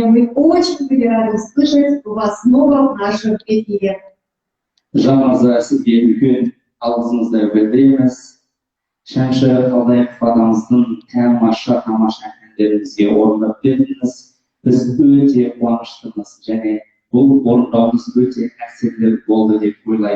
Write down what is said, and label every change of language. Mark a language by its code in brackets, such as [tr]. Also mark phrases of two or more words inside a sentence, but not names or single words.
[ru] Мы очень были рады слышать вас снова в нашем эфире. [kk] Жан мырза, сізге үлкен алғысымызды білдіреміз. Шәмші Қалдаяқов ағамыздың тамаша әндерін бізге орындап бердіңіз. Біз өте қуаныштымыз және бұл орындауымыз өте әсерлі болды деп ойлаймын.